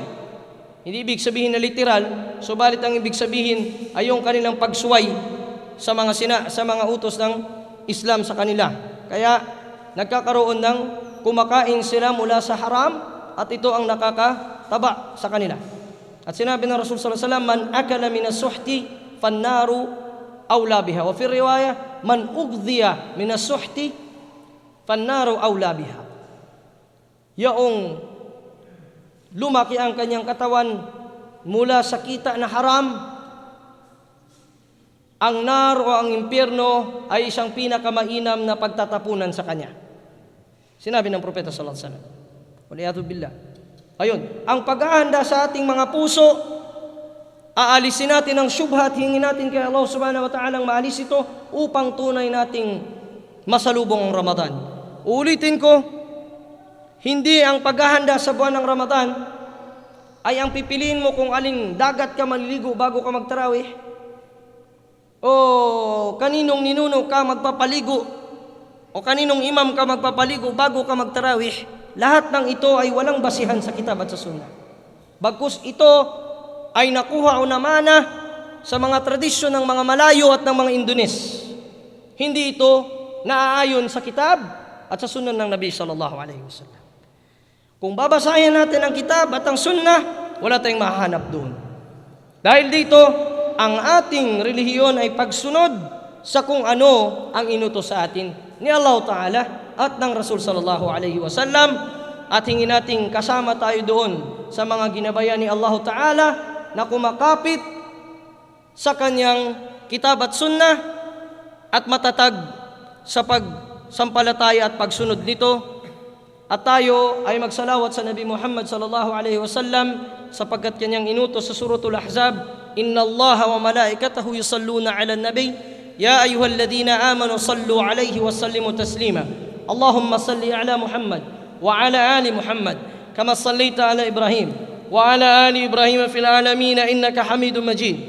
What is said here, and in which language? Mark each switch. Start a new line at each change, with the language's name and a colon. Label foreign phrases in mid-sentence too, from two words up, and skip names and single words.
Filipino: Hindi ibig sabihin na literal, subalit ang ibig sabihin ay yung kanilang pagsuway sa mga utos ng Islam sa kanila. Kaya nagkakaroon ng kumakain sila mula sa haram at ito ang nakakataba sa kanila. At sinabi ng Rasul
Arabic: صلى الله عليه وسلم من أكل من السحت فالنار أولى بها. وفي رواية من غذي من السحت فالنار أولى بها.
Filipino: Yaong lumaki ang kanyang katawan mula sa kita na haram, ang nar o ang impyerno ay isang pinakamainam na pagtatapunan sa kanya. Sinabi ng Propeta
Arabic: صلى الله عليه وسلم والعياذ بالله.
Filipino: Ayun, ang paghahanda sa ating mga puso, aalisin natin ang syubha at hingin natin kay Allah
Arabic: سبحانه وتعالى
Filipino: ang maalis ito upang tunay nating masalubong ang Ramadan. Uulitin ko, hindi ang paghahanda sa buwan ng Ramadan ay ang pipiliin mo kung aling dagat ka maliligo bago ka magtarawih, o kaninong ninuno ka magpapaligo, o kaninong imam ka magpapaligo bago ka magtarawih. Lahat ng ito ay walang basihan sa kitab at sa sunnah. Bagkus ito ay nakuha o namana sa mga tradisyon ng mga Malayo at ng mga Indones. Hindi ito naaayon sa kitab at sa sunnah ng Nabi
Arabic: صلى الله عليه وسلم.
Filipino: Kung babasahin natin ang kitab at ang sunnah, wala tayong mahanap doon. Dahil dito, ang ating relihiyon ay pagsunod sa kung ano ang inutos sa atin ni
Arabic: الله تعالى
Filipino: at ng Rasul
Arabic: صلى الله عليه وسلم,
Filipino: at hingin nating kasama tayo doon sa mga ginabayan ni
Arabic: الله تعالى
Filipino: na kumakapit sa kanyang kitab at sunnah at matatag sa pagsampalataya at pagsunod nito. At tayo ay magsalawat sa Nabi Muhammad
Arabic: صلى الله عليه وسلم
Filipino: sapagkat kanyang inutos sa suratul Ahzab,
Arabic: إن الله وملائكته يصلون على النبي يا أيها الذين آمنوا صلوا عليه وسلموا تسليما. اللهم صل على محمد وعلى آل محمد كما صليت على إبراهيم وعلى آل إبراهيم في العالمين إنك حميد مجيد.